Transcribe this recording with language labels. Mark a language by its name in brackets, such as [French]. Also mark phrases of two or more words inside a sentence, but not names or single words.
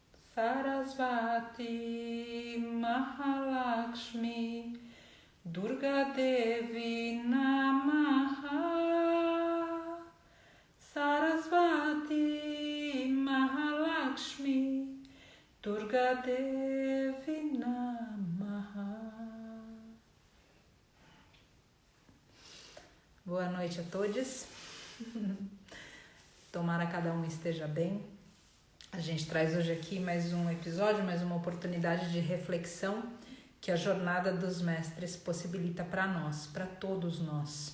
[Sanskrit] Sarasvati Mahalakshmi Durga Devi Namaha. Sarasvati Mahalakshmi Durga Devi Namaha. [Portuguese] Boa noite a todos. Tomara cada um esteja bem. A gente traz hoje aqui mais um episódio, mais uma oportunidade de reflexão que a jornada dos mestres possibilita para nós, para todos nós.